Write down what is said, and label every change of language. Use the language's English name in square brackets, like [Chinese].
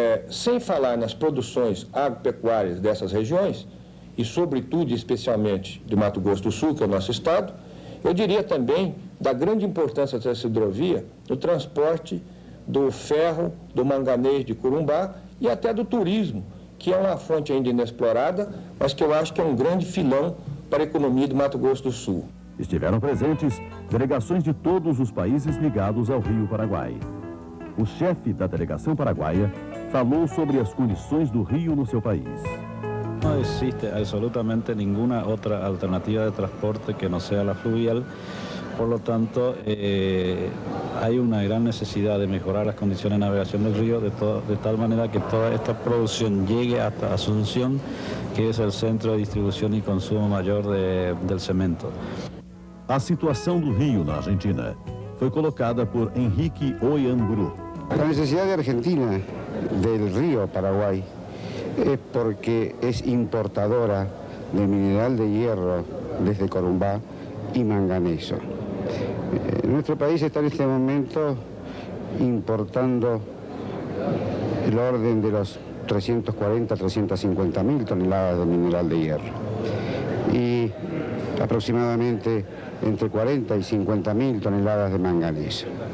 [Portuguese] Sem falar nas produções agropecuárias dessas regiões, e sobretudo, especialmente, de Mato Grosso do Sul, que é o nosso estado, eu diria também da grande importância dessa hidrovia no transporte do ferro, do manganês de Corumbá e até do turismo, que é uma fonte ainda inexplorada, mas que eu acho que é um grande filão para a economia do Mato Grosso do Sul. Estiveram presentes delegações de todos os países ligados ao Rio Paraguai. O chefe da delegação paraguaia falou sobre as condições do rio no seu país. [Spanish] No existe absolutamente ninguna otra alternativa de transporte que no sea la fluvial, por lo tanto hay una gran necesidad de mejorar las condiciones de navegación del río de tal manera que toda esta producción llegue hasta Asunción, que es el centro de distribución y consumo mayor del cemento. [Portuguese] A situação do rio na Argentina foi colocada por Henrique Oianburu. [Spanish] La necesidad de Argentina del río Paraguay es porque es importadora de mineral de hierro desde Corumbá y manganeso. Nuestro país está en este momento importando el orden de los 340-350 mil toneladas de mineral de hierro y aproximadamente entre 40 y 50 mil toneladas de manganeso.